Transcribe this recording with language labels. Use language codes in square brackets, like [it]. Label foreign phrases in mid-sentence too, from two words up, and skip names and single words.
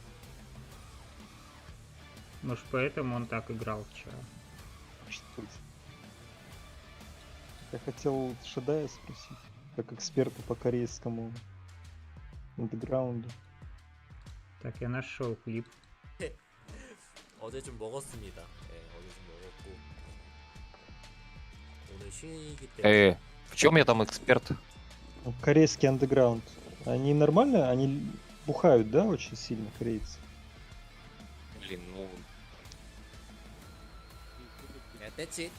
[ru] Может, поэтому он так играл вчера. Что это? Я хотел Шадая спросить, как эксперта по корейскому андеграунду. Так, я нашел клип. [ko] 어제 좀 먹었습니다. 예, 어제 좀 먹었고 [ru] В чем я там эксперт? Ну, корейский андеграунд. Они нормально? Они бухают, да, очень сильно, корейцы? Блин, ну, [en] That's it.